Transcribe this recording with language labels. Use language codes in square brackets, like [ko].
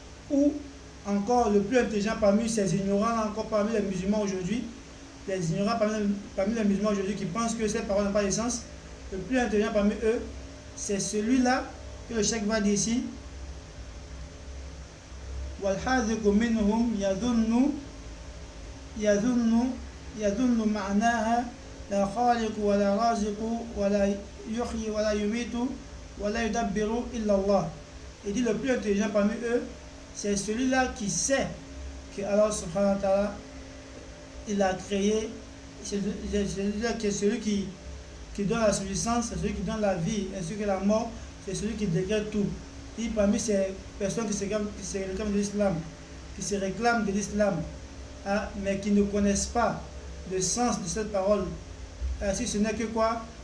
[fr] Ou encore le plus intelligent parmi ces ignorants, encore parmi les musulmans aujourd'hui, les ignorants parmi les musulmans aujourd'hui qui pensent que cette parole n'a pas de sens, le plus intelligent parmi eux, c'est celui-là que le cheikh va dire ici. [ar] والحاذق منهم يظن معناها لا خالق ولا رازق ولا يحيي ولا يميت ولا يدبر إلا الله. [fr] Il dit le plus intelligent parmi eux, c'est celui-là qui sait que Allah subhanahu wa ta'ala il a créé, c'est celui qui qui donne la subsistance, c'est celui qui donne la vie, ainsi que la mort, c'est celui qui décrète tout. Et parmi ces personnes qui se réclament de l'islam, hein, mais qui ne connaissent pas le sens de cette parole, si ce n'est que quoi?